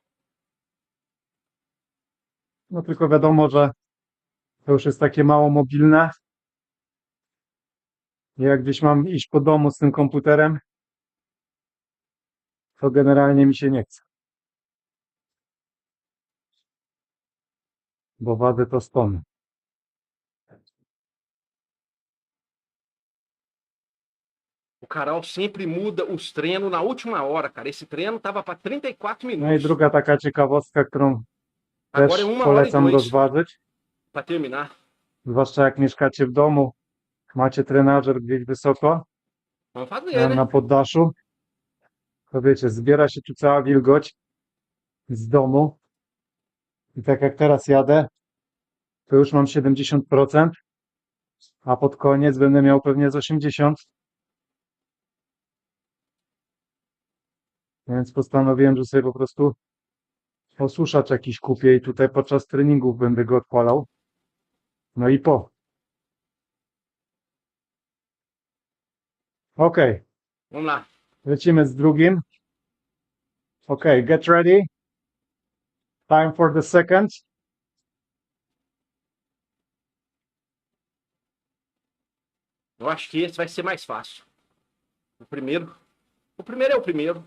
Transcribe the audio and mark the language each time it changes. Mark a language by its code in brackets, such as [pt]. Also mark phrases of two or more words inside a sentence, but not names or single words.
[pl] No tylko wiadomo, że to już jest takie mało mobilne. I jak gdzieś mam iść po domu z tym komputerem, to generalnie mi się nie chce. Bo wadę to stąd. [pt] O Carol sempre muda os treinos na última hora, cara. Esse treino tava para 34 [pl] No i [pt] minutos. [pl] druga taka ciekawostka, którą [pt] Agora [pl] też [pt] é 1 hora e [pl] polecam [pt] 2 [pl] rozważyć. [pt] para terminar. [pl] Zwłaszcza jak mieszkacie w domu, macie trenażer gdzieś wysoko, [pt] Vamos fazer, [pl] na [pt] né? [pl] poddaszu, to wiecie, zbiera się tu cała wilgoć z domu i tak jak teraz jadę, to już mam 70%, a pod koniec będę miał pewnie z 80%, więc postanowiłem, że sobie po prostu osuszacz jakiś kupię i tutaj podczas treningów będę go odpalał. No i Okej, [pt] Vamos lá. [pl] lecimy z drugim. Okej, [en] get ready. Time for the second. [pt] Eu acho que esse vai ser mais fácil. O primeiro. O primeiro é o primeiro.